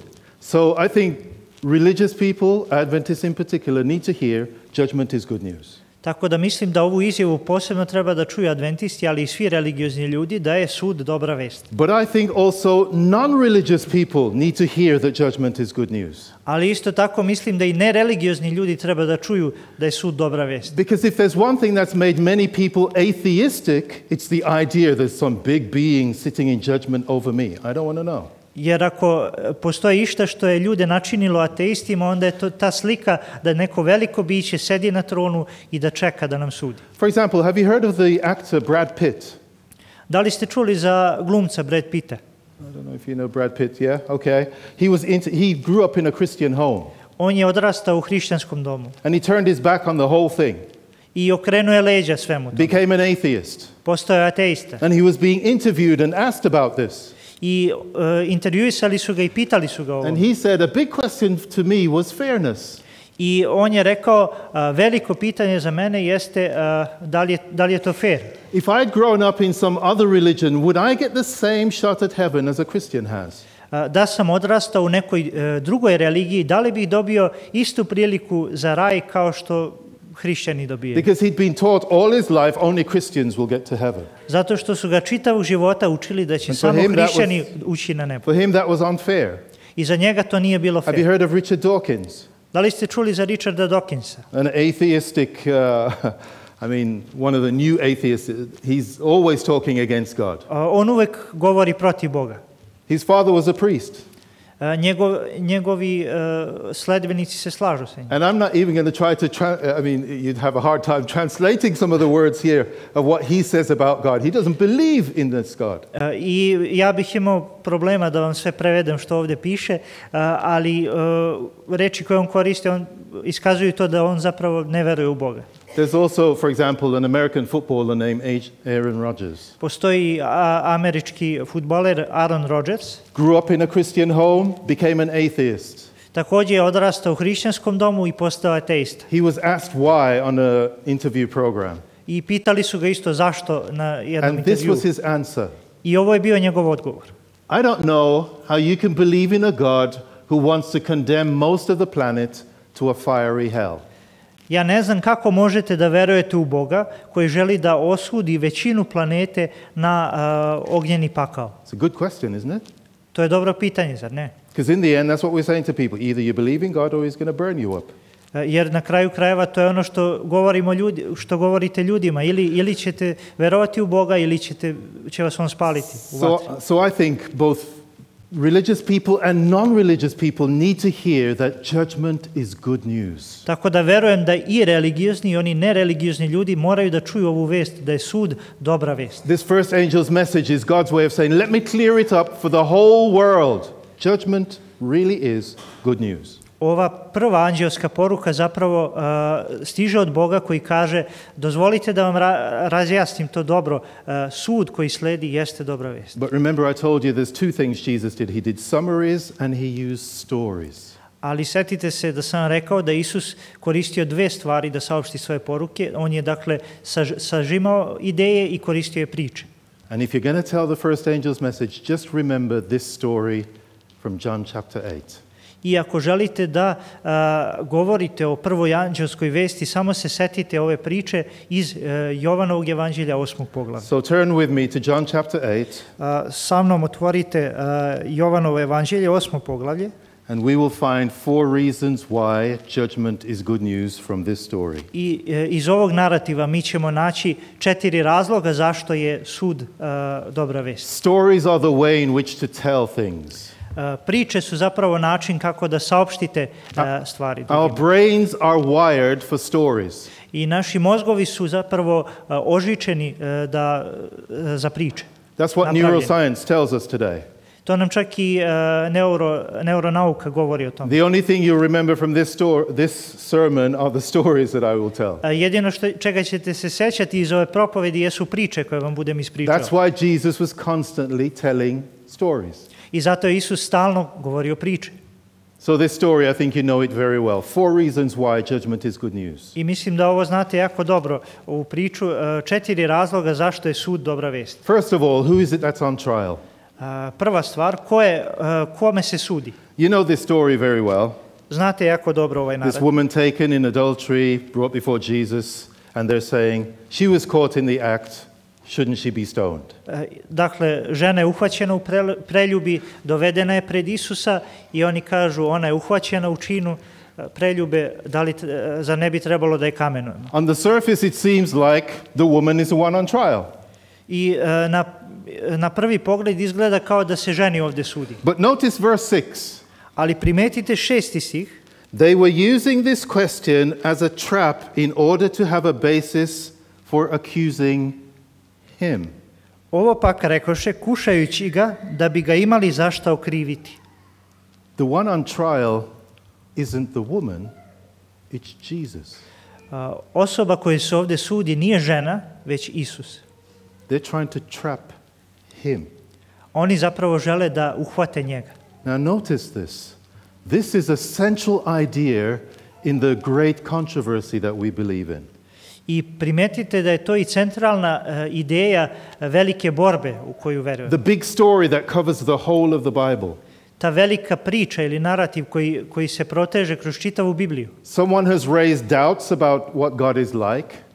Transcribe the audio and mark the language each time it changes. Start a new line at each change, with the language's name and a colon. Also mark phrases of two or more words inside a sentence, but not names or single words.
English: So I think religious people, Adventists in particular, need to hear judgment is good news.
Serbian: Tako da mislim da ovu izjavu posebno treba da čuju adventisti, ali i svi religiozni ljudi, da je sud dobra vest.
English: But I think also non-religious people need to hear that judgment is good news.
Serbian: Ali isto tako mislim da i nereligiozni ljudi treba da čuju da je sud dobra vest.
English: Because if there's one thing that's made many people atheistic, it's the idea there's some big being sitting in judgment over me. I don't want to know.
Serbian: Jer ako postoji išta što je ljude načinilo ateistima, onda je to ta slika da neko veliko biće sedi na tronu i da čeka da nam sudi.
English: For example, have you heard of the actor Brad Pitt?
Serbian: Da li ste čuli za glumca Brad Pitta?
English: I don't know if you know Brad Pitt, yeah? Okay. He grew up in a Christian home.
Serbian: On je odrastao u hrišćanskom domu.
English: And he turned his back on the whole thing.
Serbian: I okrenuo je leđa svemu tome.
English: became an atheist.
Serbian: Postao je ateista.
English: And he was being interviewed and asked about this.
Serbian: I intervjuisali su ga i pitali su ga o
English: And
Serbian: ovom.
English: he said, a big question to me was fairness.
Serbian: I on je rekao, veliko pitanje za mene jeste da li je to fair.
English: If I'd grown up in some other religion, would I get the same shot at heaven as a Christian has?
Serbian: Da sam odrastao u nekoj drugoj religiji, da li bih dobio istu priliku za raj kao što hrišćani dobijaju?
English: Because he'd been taught all his life only Christians will get to heaven.
Serbian: Zato što su ga čitavog života učili da će
English: And for
Serbian: samo
English: him that
Serbian: hrišćani ući na nebo.
English: For him, that was unfair.
Serbian: I za njega to nije bilo
English: Have you
Serbian: fair.
English: heard of Richard Dawkins?
Serbian: Da li ste čuli za Richarda Dawkinsa?
English: An atheistic, one of the new atheists. He's always talking against God.
Serbian: On uvek govori protiv Boga.
English: His father was a priest.
Serbian: Njegovi sledbenici se slažu sa njim.
English: And I'm not even going to try to, you'd have a hard time translating some of the words here of what he says about God. He doesn't believe in this God.
Serbian: I ja bih imao problema da vam sve prevedem što ovdje piše, ali reči koje on koristi, on iskazuju to da on zapravo ne veruje u Boga.
English: There's also, for example, an American footballer named Aaron Rodgers.
Serbian: Postoji američki fudbaler Aaron Rodgers.
English: Grew up in a Christian home, became an atheist.
Serbian: Također je odrastao u hrišćanskom domu i postao ateista.
English: He was asked why on a interview program.
Serbian: I pitali su ga isto zašto na jednom
English: And this
Serbian: intervjuu.
English: was his answer.
Serbian: I ovo je bio njegov odgovor.
English: I don't know how you can believe in a God who wants to condemn most of the planet to a fiery hell.
Serbian: Ja ne znam kako možete da verujete u Boga koji želi da osudi većinu planete na ognjeni pakao.
English: It's a good question, isn't it?
Serbian: To je dobro pitanje, zar ne?
English: Because in the end, that's what we're saying to people. Either you believe in God or he's going to burn you up.
Serbian: Jer na kraju krajeva to je ono što što govorite ljudima. Ili ćete verovati u Boga ili će vas on spaliti u vatri.
English: So I think both religious people and non-religious people need to hear that judgment is good news.
Serbian: Tako da verujem da i religiozni i oni nereligiozni ljudi moraju da čuju ovu vest, da je sud dobra vest.
English: This first angel's message is God's way of saying, let me clear it up for the whole world. Judgment really is good news.
Serbian: Ova prva anđelska poruka zapravo stiže od Boga koji kaže, dozvolite da vam razjasnim to dobro, sud koji sledi jeste dobra vest.
English: But remember, I told you there's two things Jesus did. He did summaries and he used stories.
Serbian: Ali setite se da sam rekao da Isus koristio dve stvari da saopšti svoje poruke. On je dakle sažimao ideje i koristio je priče.
English: And if you're going to tell the first angel's message, just remember this story from John chapter 8.
Serbian: I ako želite da govorite o prvoj anđelskoj vesti, samo se setite ove priče iz Jovanovog evanđelja 8. poglavlja.
English: So turn with me to John chapter 8.
Serbian: Sa mnom otvorite Jovanovo evanđelje 8. poglavlje.
English: And we will find 4 reasons why judgment is good news from this story.
Serbian: I iz ovog narativa mi ćemo naći 4 razloga zašto je sud dobra vest.
English: Stories are the way in which to tell things.
Serbian: Priče su zapravo način kako da saopštite stvari.
English: Our brains are wired for stories.
Serbian: I naši mozgovi su zapravo ožičeni za priče.
English: That's what neuroscience tells us today.
Serbian: To nam čak i neuronauka govori o tome.
English: The only thing you remember from this sermon are the stories that I will tell.
Serbian: Jedino čega ćete se sećati iz ove propovedi jesu priče koje vam budem ispričao.
English: That's why Jesus was constantly telling stories.
Serbian: I zato je Isus stalno govorio priče.
English: So this story, I think you know it very well. 4 reasons why judgment is good news.
Serbian: I mislim da ovo znate jako dobro, ovu priču, 4 razloga zašto je sud dobra vest.
English: First of all, who is it that's on trial?
Serbian: Prva stvar, kome se sudi?
English: You know this story very well.
Serbian: Znate jako dobro ovaj narod.
English: This woman taken in adultery, brought before Jesus, and they're saying, she was caught in the act, shouldn't she be stoned?
Serbian: Dakle, žena je uhvaćena u preljubi, dovedena je pred Isusa i oni kažu, ona je uhvaćena u činu preljube, zar ne bi trebalo da je kamenujemo?
English: On the surface it seems like the woman is the one on trial.
Serbian: I na prvi pogled izgleda kao da se ženi ovdje sudi.
English: But notice verse 6.
Serbian: Ali primetite 6. stih.
English: They were using this question as a trap in order to have a basis for accusing him.
Serbian: Ovo pak rekoše kušajući ga da bi ga imali zašta okriviti.
English: The one on trial isn't the woman, it's Jesus.
Serbian: Osoba koja se ovdje sudi nije žena, već Isus.
English: They're trying to trap him.
Serbian: Oni zapravo žele da uhvate njega.
English: Now notice this. This is a central idea in the great controversy that we believe in.
Serbian: I primetite da je to i centralna ideja velike borbe u koju verujemo.
English: The big story that covers the whole of the Bible.
Serbian: Ta velika priča ili narativ koji se proteže kroz čitavu Bibliju.
English: Someone has raised doubts about what God is like.